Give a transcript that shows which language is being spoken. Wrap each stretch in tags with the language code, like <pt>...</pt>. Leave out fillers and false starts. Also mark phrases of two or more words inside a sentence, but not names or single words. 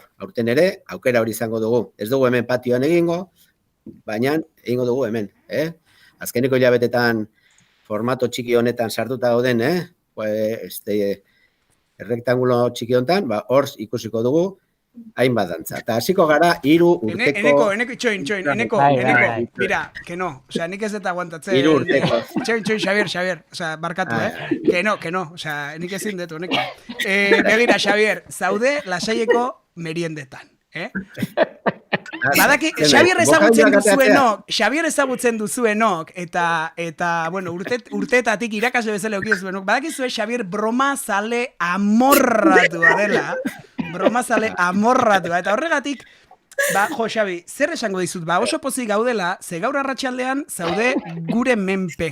<eu>Aurten ere, aukera hori izango dugu. Ez dugu hemen patioan egingo, baina egingo dugu hemen. Azkeneko hilabetetan formato txiki honetan sartuta gauden, errektangulo txiki honetan, hor ikusiko dugu hainbat dantza. Eta hasiko gara 3 urteko... Eneko, Eneko,</eu> <es>mira, que no,</es> <eu>osea, nik ez dut aguantatzen. 3 urteko. Xavier, osea, barkatu,</eu> <es>que no,</es> <eu>osea, nik ezin dut, Eneko. Begira, Xavier, zaude lasaieko meriendetan, Badaki, Xavier ezagutzen duzuenok, eta bueno, urteetatik irakasle bezala euki duzuenok, badakizue Xavier broma zale amorratua dela, eta horregatik, Xavi, zer esango dizut, oso pozik gaudela, ze gaur arratsaldean zaude gure menpe.</eu>